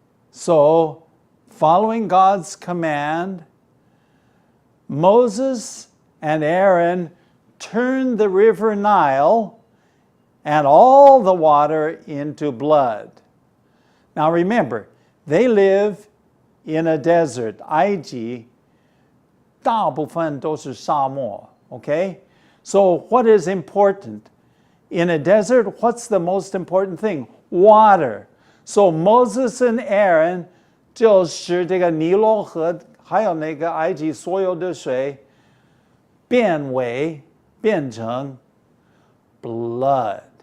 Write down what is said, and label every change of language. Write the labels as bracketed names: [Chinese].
[English] So, following God's command, Moses and Aaron turned the river Nile and all the water into blood. Now remember, they live in a desert. [Chinese] 埃及大部分都是沙漠, okay? [English] So what is important? In a desert, what's the most important thing? Water. [Chinese] So Moses and Aaron 就是这个尼罗河还有那个埃及所有的水变成 blood.